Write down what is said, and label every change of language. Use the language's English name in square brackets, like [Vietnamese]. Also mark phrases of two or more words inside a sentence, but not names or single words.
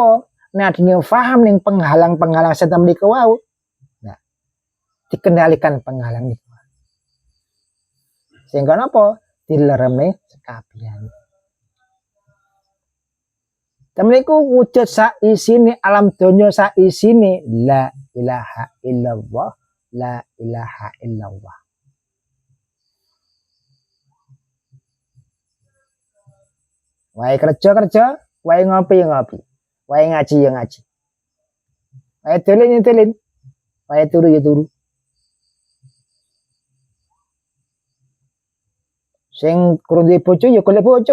[Javanese] Nek adine paham ning penghalang-penghalang setan mriku wau. Nah, dikendalikan penghalang niku. Sehingga napa? Dilereme sekabian. Temeniku wujud sak isine alam donya sak isine [Arabic] لا إله إلا الله، لا إله إلا الله. [Javanese] Wae kerja, wae ngopi, wae ngaji ya ngaji. Wae dolen, wae turu ya turu. Sing kurang duwe bojo ya golek bojo.